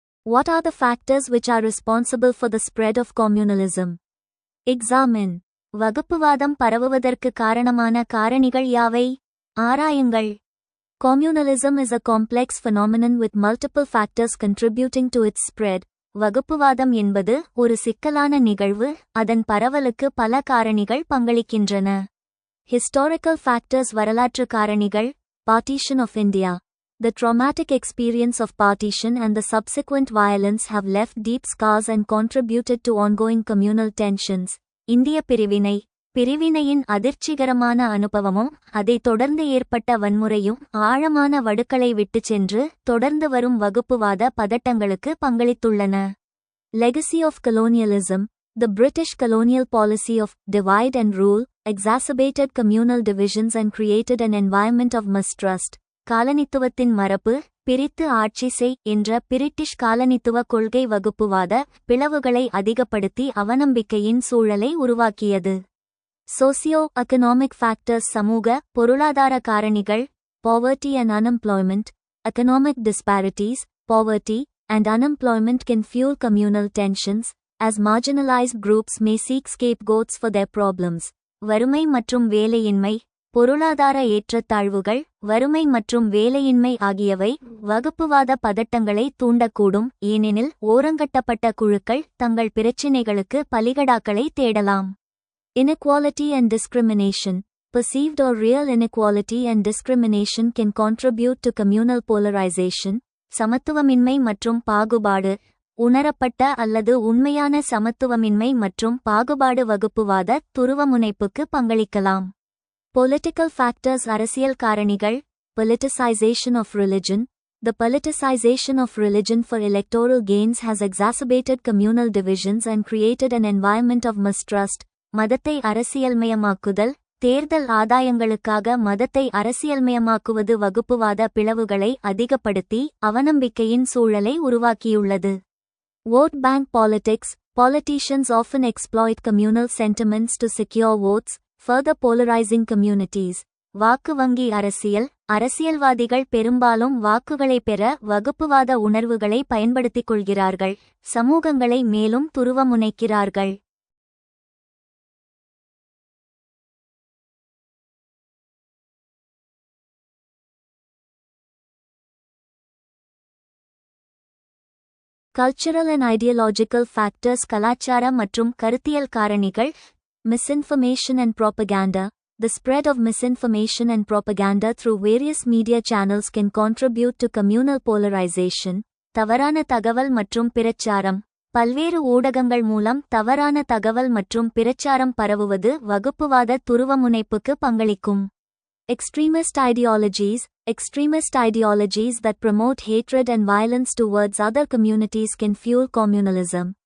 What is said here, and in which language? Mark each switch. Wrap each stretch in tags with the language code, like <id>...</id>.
<en>What are the factors which are responsible for the spread of communalism? Examine.</en> <ta>வகுப்புவாதம் பரவுவதற்கு காரணமான காரணிகள் யாவை? ஆராயுங்கள்.</ta> <en>Communalism is a complex phenomenon with multiple factors contributing to its spread.</en> <ta>வகுப்புவாதம் என்பது ஒரு சிக்கலான நிகழ்வு, அதன் பரவலுக்கு பல காரணிகள் பங்களிக்கின்றன.</ta> <en>Historical factors.</en> <ta>வரலாற்று காரணிகள்.</ta> <en>Partition of India. The traumatic experience of partition and the subsequent violence have left deep scars and contributed to ongoing communal tensions.</en> <ta>இந்திய பிரிவினை. பிரிவினையின் அதிர்ச்சிகரமான அனுபவமும் அதைத் தொடர்ந்து ஏற்பட்ட வன்முறையும் ஆழமான வடுக்களை விட்டுச் சென்று தொடர்ந்து வரும் வகுப்புவாத பதட்டங்களுக்கு பங்களித்துள்ளன.</ta> <en>Legacy of colonialism. The British colonial policy of divide and rule exacerbated communal divisions and created an environment of mistrust.</en> <ta>காலனித்துவத்தின் மரபு. பிரித்து ஆட்சி செய் என்ற பிரிட்டிஷ் காலனித்துவ கொள்கை வகுப்புவாத பிளவுகளை அதிகப்படுத்தி அவநம்பிக்கையின் சூழலை உருவாக்கியது.</ta> <en>Socio economic factors.</en> <ta>சமூக பொருளாதார காரணிகள்.</ta> <en>Poverty and unemployment. Economic disparities, poverty, and unemployment can fuel communal tensions, as marginalized groups may seek scapegoats for their problems.</en> <ta>வறுமை மற்றும் வேலையின்மை. பொருளாதார ஏற்றத்தாழ்வுகள். வறுமை மற்றும் வேலையின்மை ஆகியவை வகுப்புவாத பதட்டங்களை தூண்டக்கூடும், ஏனெனில் ஓரங்கட்டப்பட்ட குழுக்கள் தங்கள் பிரச்சினைகளுக்கு பலிகடாக்களை தேடலாம்.</ta> <en>Inequality and discrimination. Perceived or real inequality and discrimination can contribute to communal polarization.</en> <ta>சமத்துவமின்மை மற்றும் பாகுபாடு. உணரப்பட்ட அல்லது உண்மையான சமத்துவமின்மை மற்றும் பாகுபாடு வகுப்புவாத துருவமுனைப்புக்கு பங்களிக்கலாம்.</ta> <en>Political factors.</en> <ta>அரசியல் காரணிகள்.</ta> <en>Politicization of religion. The politicization of religion for electoral gains has exacerbated communal divisions and created an environment of mistrust.</en> <ta>மதத்தை அரசியல்மயமாக்குதல். தேர்தல் ஆதாயங்களுக்காக மதத்தை அரசியல்மயமாக்குவது வகுப்புவாத பிளவுகளை அதிகப்படுத்தி அவநம்பிக்கையின் சூழலை உருவாக்கியுள்ளது.</ta> <en>Vote bank politics. Politicians often exploit communal sentiments to secure votes, further polarizing communities.</en> <ta>வாக்கு வங்கி அரசியல். அரசியல்வாதிகள் பெரும்பாலும் வாக்குகளை பெற வகுப்புவாத உணர்வுகளை பயன்படுத்திக் கொள்கிறார்கள், சமூகங்களை மேலும் துருவமுனைக்கிறார்கள்.</ta> <en>Cultural and ideological factors.</en> <ta>கலாச்சார மற்றும் கருத்தியல் காரணிகள்.</ta> <en>Misinformation and propaganda. The spread of misinformation and propaganda through various media channels can contribute to communal polarization.</en> <ta>தவறான தகவல் மற்றும் பிரச்சாரம். பல்வேறு ஊடகங்கள் மூலம் தவறான தகவல் மற்றும் பிரச்சாரம் பரவுவது வகுப்புவாத துருவமுனைப்புக்கு பங்களிக்கும்.</ta> <en>Extremist ideologies. Extremist ideologies that promote hatred and violence towards other communities can fuel communalism.</en>